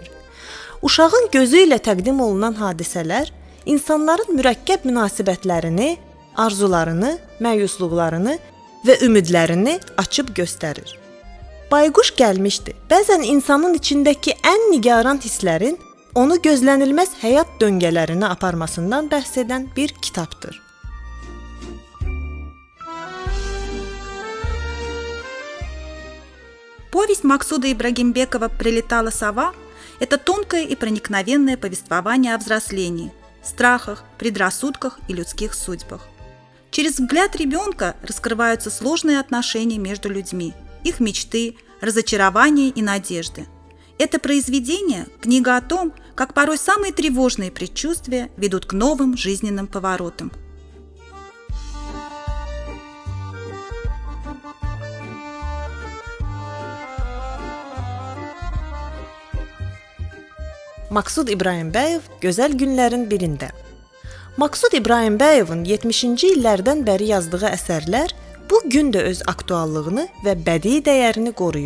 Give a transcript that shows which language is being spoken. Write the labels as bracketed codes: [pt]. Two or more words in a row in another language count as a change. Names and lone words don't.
[az] Uşağın gözü ilə təqdim olunan hadisələr insanların mürəkkəb münasibətlərini, arzularını, məyusluqlarını və ümidlərini açıb göstərir. Bayquş gəlmişdi. Bəzən insanın içindəki ən nigaran hisslərin onu gözlənilməz həyat döngələrinə aparmasından bəhs edən bir kitabdır. [ru] Повесть Максуда Ибрагимбекова «Прилетала сова» – это тонкое и проникновенное повествование о взрослении, страхах, предрассудках и людских судьбах. Через взгляд ребенка раскрываются сложные отношения между людьми, их мечты, разочарования и надежды. Это произведение – книга о том, как порой самые тревожные предчувствия ведут к новым жизненным поворотам. [az] Maksud İbrahimbəyev gözəl günlərin birində. Maksud İbrahimбəyevin 70-ci illərdən bəri yazdığı əsərlər bu gün də öz aktuallığını və bədii dəyərini qoruyur.